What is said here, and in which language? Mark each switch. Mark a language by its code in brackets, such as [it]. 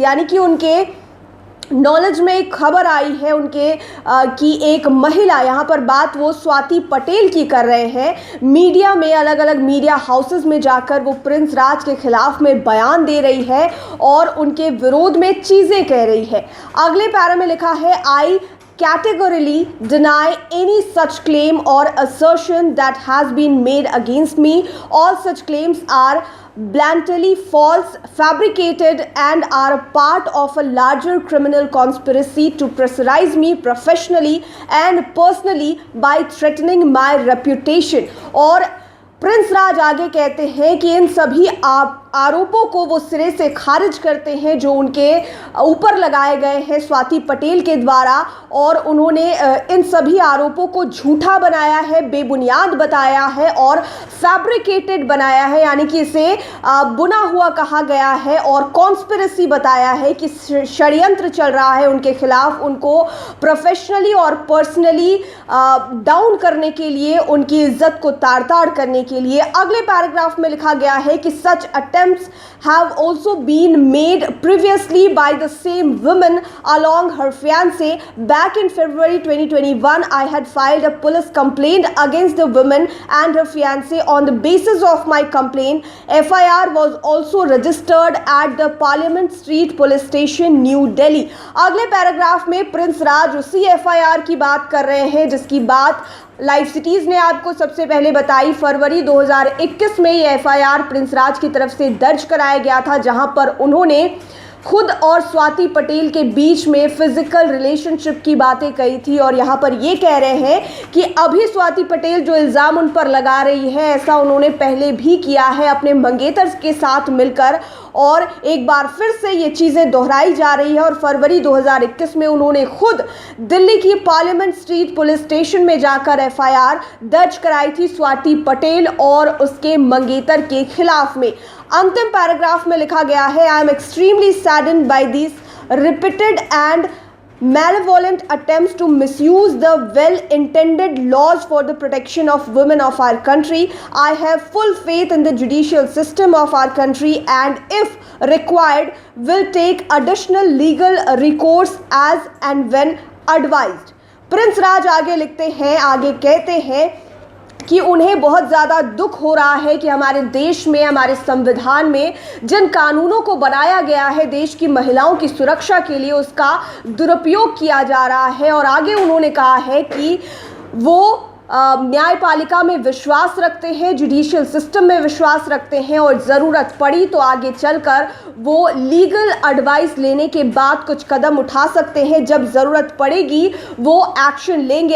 [hi] यानी कि उनके नॉलेज में एक खबर आई है उनके कि एक महिला, यहाँ पर बात वो स्वाति पटेल की कर रहे हैं, मीडिया में अलग अलग मीडिया हाउसेस में जाकर वो प्रिंस राज के खिलाफ में बयान दे रही है और उनके विरोध में चीज़ें कह रही है। अगले पैरा में लिखा है, [en] I categorically deny any such claim or assertion that has been made against me. All such claims are blatantly false, fabricated and are part of a larger criminal conspiracy to pressurize me professionally and personally by threatening my reputation. [hi] और Prince राज आगे कहते हैं कि इन सभी आरोपों को वो सिरे से खारिज करते हैं जो उनके ऊपर लगाए गए हैं स्वाति पटेल के द्वारा, और उन्होंने इन सभी आरोपों को झूठा बनाया है, बेबुनियाद बताया है और फैब्रिकेटेड बनाया है, यानी कि इसे बुना हुआ कहा गया है और कॉन्स्पिरेसी बताया है कि षड्यंत्र चल रहा है उनके खिलाफ, उनको प्रोफेशनली और पर्सनली डाउन करने के लिए, उनकी इज्जत को ताड़-ताड़ करने के लिए। अगले पैराग्राफ में लिखा गया है कि सच [en] attempts have also been made previously by the same woman along her fiancé. Back in February 2021, I had filed a police complaint against the woman and her fiancé. On the basis of my complaint, FIR was also registered at the Parliament Street Police Station, New Delhi. [hi] अगले paragraph में Prince राज उसी FIR की बात कर रहे हैं जिसकी बात लाइव सिटीज़ ने आपको सबसे पहले बताई। फरवरी 2021 में ये एफआईआर प्रिंस राज की तरफ से दर्ज कराया गया था, जहां पर उन्होंने खुद और स्वाति पटेल के बीच में फिजिकल रिलेशनशिप की बातें कही थी। और यहाँ पर ये कह रहे हैं कि अभी स्वाति पटेल जो इल्ज़ाम उन पर लगा रही है, ऐसा उन्होंने पहले भी किया है अपने मंगेतर के साथ मिलकर, और एक बार फिर से ये चीज़ें दोहराई जा रही है। और फरवरी 2021 में उन्होंने खुद दिल्ली की पार्लियामेंट स्ट्रीट पुलिस स्टेशन में जाकर एफआईआर दर्ज कराई थी स्वाति पटेल और उसके मंगेतर के खिलाफ में। अंतिम पैराग्राफ में लिखा गया है, [en] I am extremely saddened by this repeated and malevolent attempts to misuse the well-intended laws for the protection of women of our country. I have full faith in the judicial system of our country and if required will take additional legal recourse as and when advised. [hi] Prince राज आगे लिखते हैं, आगे कहते हैं कि उन्हें बहुत ज़्यादा दुख हो रहा है कि हमारे देश में, हमारे संविधान में जिन कानूनों को बनाया गया है देश की महिलाओं की सुरक्षा के लिए, उसका दुरुपयोग किया जा रहा है। और आगे उन्होंने कहा है कि वो न्यायपालिका में विश्वास रखते हैं, जुडिशियल सिस्टम में विश्वास रखते हैं और ज़रूरत पड़ी तो आगे चलकर वो लीगल एडवाइस लेने के बाद कुछ कदम उठा सकते हैं, जब ज़रूरत पड़ेगी वो एक्शन लेंगे।